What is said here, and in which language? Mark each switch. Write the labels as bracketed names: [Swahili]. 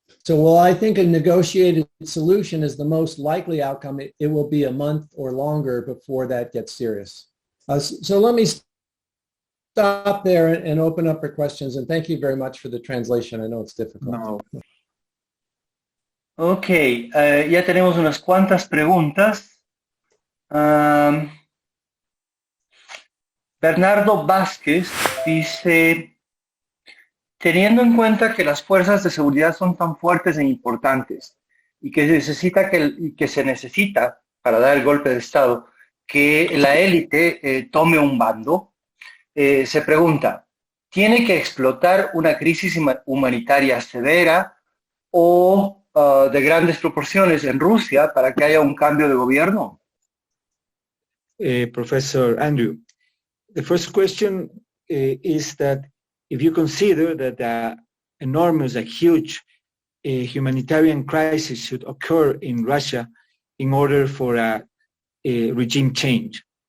[English] So while I think a negotiated solution is the most likely outcome, it will be a month or longer before that gets serious. So let me stop there and open up for questions. And thank you very much for the translation. I know it's difficult. No. [Spanish] Ok, ya tenemos unas cuantas preguntas. Bernardo Vázquez dice, teniendo en cuenta que las fuerzas de seguridad son tan fuertes e importantes y que se necesita para dar el golpe de Estado que la élite tome un bando, se pregunta, ¿tiene que explotar una crisis humanitaria severa o de grandes proporciones en Rusia para que haya un cambio de gobierno? [English] Professor Andrew, the first question is that if you consider that a huge humanitarian crisis should occur in Russia in order for a regime change.